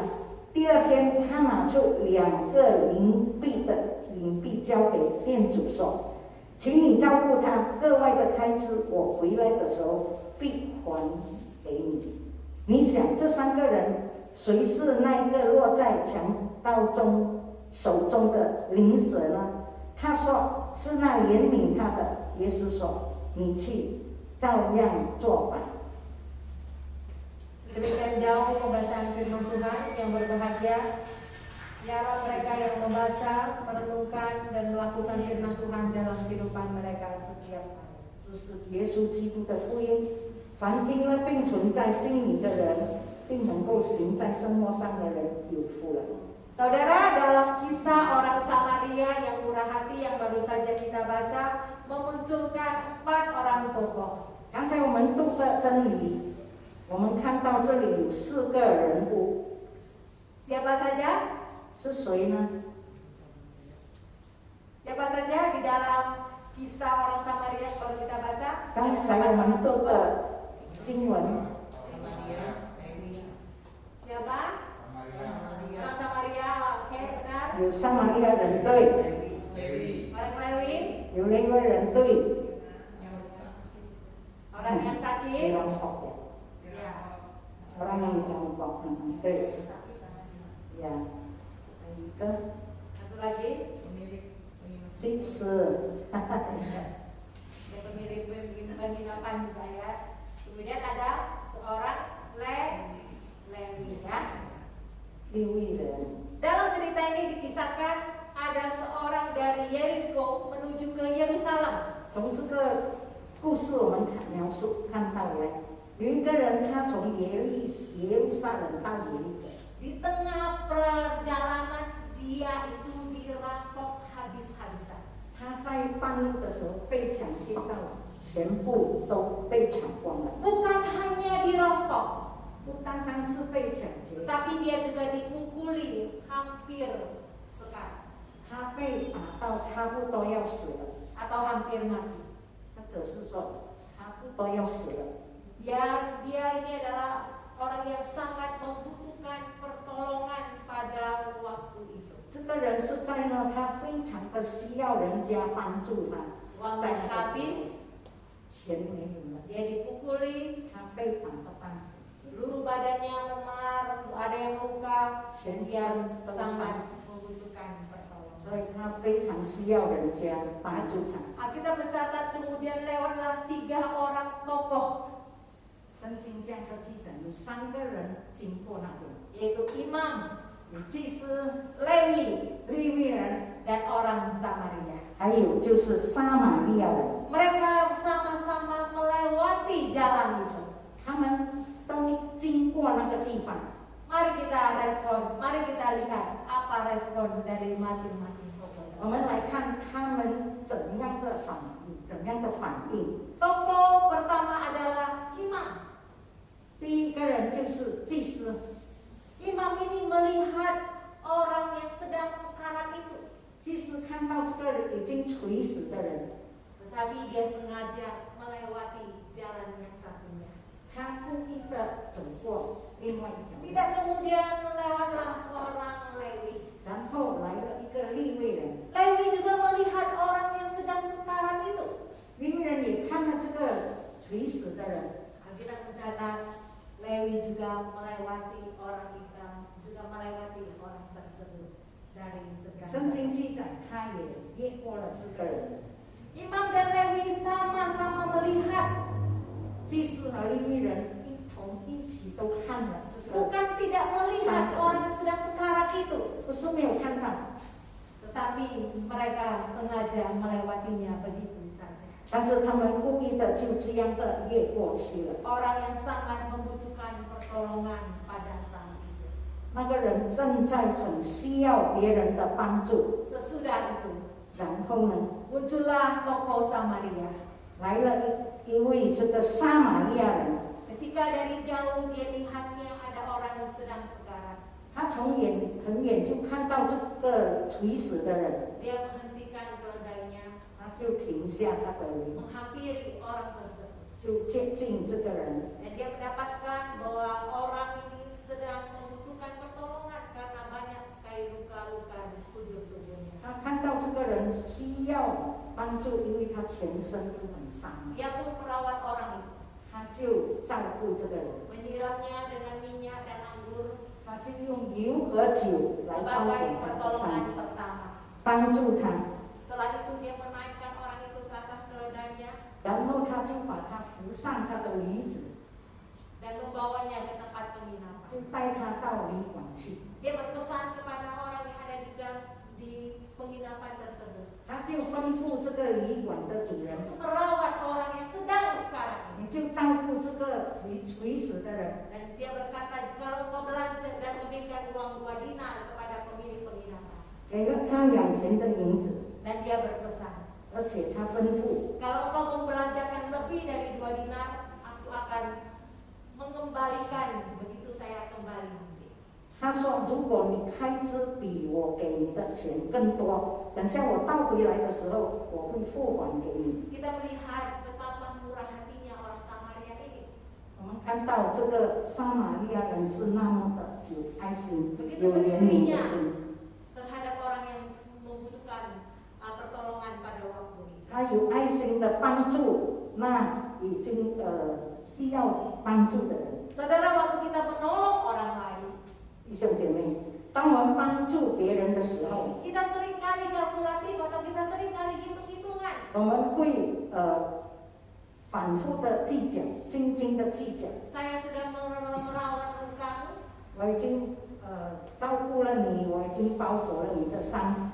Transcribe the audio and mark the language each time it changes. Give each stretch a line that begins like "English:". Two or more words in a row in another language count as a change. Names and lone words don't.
Chinese: 第二天，他拿出2个银币交给店主说：“请你照顾他，个外的开支我回来的时候必还给你。” 你想这3个人谁是那一个落在强盗手中的邻舍呢？他说是那怜悯他的。耶稣说：“你去照样做吧。”
Indonesian: Demikian jauh pembahasan firman Tuhan yang berbahagia. Biarlah mereka yang membaca, merenungkan dan melakukan firman Tuhan dalam kehidupan mereka setiap hari.
Chinese: 这是耶稣基督的福音，凡听了并存在心里的人，并能够行在生活上的人，有福了。
Indonesian: Saudara, dalam kisah orang Samaria yang murah hati yang baru saja kita baca, memunculkan 4 orang tokoh.
Chinese: 刚才我们读的真理，我们看到这里有4个人物，
Indonesian: Siapa saja?
Chinese: 是谁呢？
Indonesian: Siapa saja di dalam kisah orang Samaria yang baru kita baca?
Chinese: 刚才我们读的经文，
Indonesian: Siapa? Orang Samaria, oke, benar.
Chinese: 有撒玛利亚人队，
Indonesian: Orang Lewi,
Chinese: 有利未人队，
Indonesian: orang yang sakit, dirampok ya, ya. orang yang dirampok,
Chinese: 对，ya, 一个
Indonesian: Satu lagi,
Chinese: 祭司，
Indonesian: ya pemilik penginapan juga ya. Kemudian ada seorang Lewi ya.
Chinese: 利未人。
Indonesian: Dalam cerita ini dikisahkan ada seorang dari Yeriko menuju ke Yerusalem.
Chinese: 从这个故事我们看到来，有一个人他从耶路撒冷到耶利哥，
Indonesian: Di tengah perjalanan dia itu dirampok habis-habisan.
Chinese: 他在半路的时候被抢劫到，全部都被抢光了。
Indonesian: Bukan hanya dirampok,
Chinese: 不单单是被抢劫，
Indonesian: tapi dia juga dipukuli hampir sekali
Chinese: 他被打到差不多要死了，
Indonesian: atau hampir mati.
Chinese: 或者是说差不多要死了。
Indonesian: Dia ini adalah orang yang sangat membutuhkan pertolongan pada waktu itu.
Chinese: 这个人实在呢，他非常的需要人家帮助他，
Indonesian: Uangnya habis,
Chinese: 钱没有了，
Indonesian: dia dipukuli,
Chinese: 他非常的担心，
Indonesian: seluruh badannya memar, ada yang luka, dan dia sangat membutuhkan pertolongan.
Chinese: 所以他非常需要人家帮助他。
Indonesian: Kita mencatat kemudian lewatlah 3 orang tokoh,
Chinese: 圣经这样的记载，有3个人经过那边，
Indonesian: yaitu imam,
Chinese: 有祭司、
Indonesian: Lewi,
Chinese: 利未人，
Indonesian: dan orang Samaria.
Chinese: 还有就是撒玛利亚人，
Indonesian: Mereka sama-sama melewati jalan itu.
Chinese: 他们都经过那个地方。
Indonesian: Mari kita respon, mari kita lihat apa respon dari masing-masing tokoh.
Chinese: 我们来看他们怎样的反应。
Indonesian: Tokoh pertama adalah imam.
Chinese: 第一个人就是祭司，
Indonesian: Imam ini melihat orang yang sedang sekarat itu,
Chinese: 祭司看到这个已经垂死的人，
Indonesian: tetapi dia sengaja melewati jalan yang satunya.
Chinese: 他故意的走过另外一条路，
Indonesian: Tidak kemudian lewatlah seorang Lewi.
Chinese: 然后来了一个利未人，
Indonesian: Lewi juga melihat orang yang sedang sekarat itu.
Chinese: 利未人也看了这个垂死的人，
Indonesian: Alkitab mencatat Lewi juga melewati orang hitam, juga melewati orang tersebut dari
Chinese: 圣
Indonesian: seberang.
Chinese: 经记载他也越过了这个人。
Indonesian: Imam dan Lewi sama-sama melihat,
Chinese: 祭司和利未人一起都看了这个，
Indonesian: bukan tidak melihat orang yang sedang sekarat itu,
Chinese: 不是没有看到，
Indonesian: tetapi mereka sengaja melewatinya begitu saja.
Chinese: 但是他们故意的就这样的越过去了。
Indonesian: Orang yang sangat membutuhkan pertolongan pada saat itu.
Chinese: 那个人正在很需要别人的帮助，
Indonesian: Sesudah itu
Chinese: 然后呢，
Indonesian: muncullah tokoh Samaria.
Chinese: 来了一位这个撒玛利亚人，
Indonesian: Ketika dari jauh dia lihatnya ada orang yang sedang sekarat,
Chinese: 他从很远就看到这个垂死的人，
Indonesian: dia menghentikan keledainya,
Chinese: 他就停下他的驴，
Indonesian: menghampiri orang tersebut.
Chinese: 就接近这个人，
Indonesian: Dan dia mendapatkan bahwa orang ini sedang membutuhkan pertolongan karena banyak sekali luka-luka di sekujur tubuhnya.
Chinese: 他看到这个人需要帮助，因为他全身都很伤，
Indonesian: Dia pun merawat orang itu,
Chinese: 他就照顾这个人，
Indonesian: menyiramnya dengan minyak dan anggur
Chinese: 他就用油和酒来包
Indonesian: sebagai
Chinese: 裹他的
Indonesian: pertolongan
Chinese: 伤，
Indonesian: pertama.
Chinese: 帮助他，
Indonesian: Setelah itu dia menaikkan orang itu ke atas keledainya
Chinese: 然后他就把他扶上他的驴子，
Indonesian: dan membawanya ke tempat penginapan.
Chinese: 就带他到旅馆去。
Indonesian: Dia berpesan kepada orang yang ada di penginapan tersebut
Chinese: 他就吩咐这个旅馆的主人，
Indonesian: untuk merawat orang yang sedang sekarat ini.
Chinese: 你就照顾这个垂死的人，
Indonesian: Dan dia berkata, jika engkau belanja dan memberikan uang 2 dinar kepada pemilik penginapan.
Chinese: 给了他2000的银子，
Indonesian: Dan dia berpesan,
Chinese: 而且他吩咐，
Indonesian: kalau engkau membelanjakan lebih dari 2 dinar, aku akan mengembalikan begitu saya kembali nanti.
Chinese: 他说，如果你开支比我给你的钱更多，等下我倒回来的时候，我会付还给你。
Indonesian: Kita melihat betapa murah hatinya orang Samaria ini.
Chinese: 我们看到这个撒玛利亚人是那么的有爱心、
Indonesian: Begitu
Chinese: 有怜悯的
Indonesian: peduli-nya
Chinese: 心，
Indonesian: terhadap orang yang membutuhkan pertolongan pada waktu itu.
Chinese: 他有爱心的帮助那已经需要帮助的人。
Indonesian: Saudara, waktu kita menolong orang lain,
Chinese: 弟兄姐妹，当我们帮助别人的时候，
Indonesian: kita seringkali kalkulatif atau kita seringkali hitung-hitungan.
Chinese: 我们会反复的计较，斤斤的计较。
Indonesian: Saya sudah merawat engkau,
Chinese: 我已经照顾了你，我已经包裹了你的伤，